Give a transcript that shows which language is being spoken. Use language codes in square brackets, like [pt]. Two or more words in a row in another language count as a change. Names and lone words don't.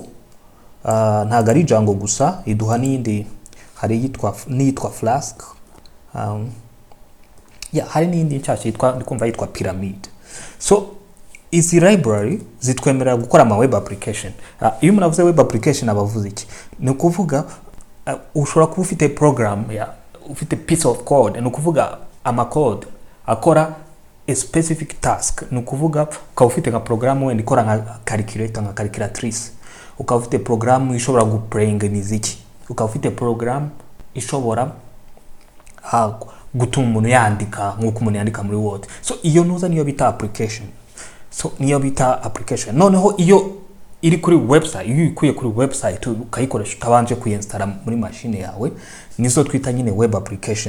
[rw] Ntago ari Django gusa, iduha n'indi, hari yitwa Flask. Hari n'indi nshyashya yitwa Pyramid. So izi library zitwemerera gukora ama [en] web application. [rw] Iyo umuntu avuze [en] web application [rw] abavuze iki? Ni ukuvuga ushobora kuba ufite program, ufite [en] piece of code, [rw] ni ukuvuga ama code akora [en] a specific task. [rw] Ni ukuvuga ukaba ufite nka program wenda ikora nka calculator, nka calculatrice. Ukaba ufite program ishobora guplaying imiziki. Ukaba ufite program ishobora gutuma umuntu yandika nk'uko umuntu yandika muri Word. So iyo nuza niyo bita application. Noneho iyo iri kuri website, iyo ikuye kuri website ukayikoresha utabanje kuinstalla muri machine yawe, nizo twita nyine [en] web application.